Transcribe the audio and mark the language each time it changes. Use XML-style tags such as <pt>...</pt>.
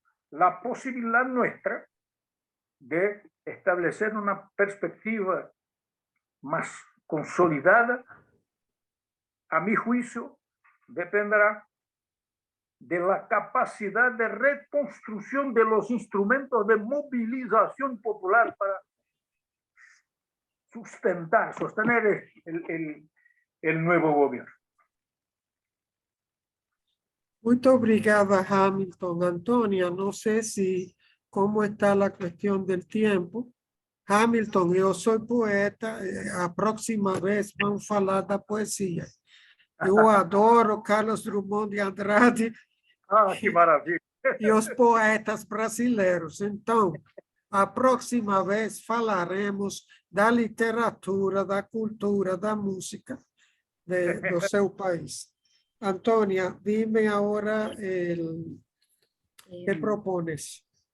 <es>La posibilidad nuestra de establecer una perspectiva más consolidada, a mi juicio, dependerá de la capacidad de reconstrucción de los instrumentos de movilización popular para sostener el nuevo gobierno.</es> <pt>Muito obrigada, Hamilton. Antônia, não sei como está a questão do tempo. Hamilton, eu sou poeta, a próxima vez vamos falar da poesia. Eu adoro Carlos Drummond de Andrade Ah, que maravilha. e os poetas brasileiros. Então, a próxima vez falaremos da literatura, da cultura, da música do seu país.</pt> <es>Antônia, dime agora ¿qué propones?</es>